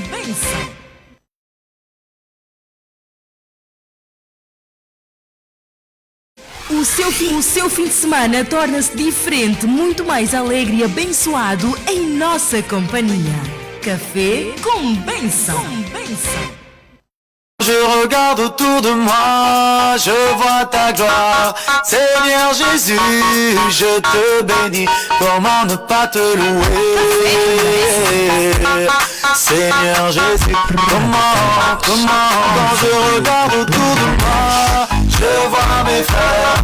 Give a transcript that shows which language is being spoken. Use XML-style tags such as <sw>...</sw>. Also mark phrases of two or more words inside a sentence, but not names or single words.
<pt>O seu fim de semana torna-se diferente, muito mais alegre e abençoado em nossa companhia. Café com Bênção.</pt> <fr>Je regarde autour de moi, je vois ta gloire. Seigneur Jésus, je te bénis. Comment ne pas te louer? Seigneur Jésus, comment, quand je regarde autour de moi, je vois mes frères.</fr>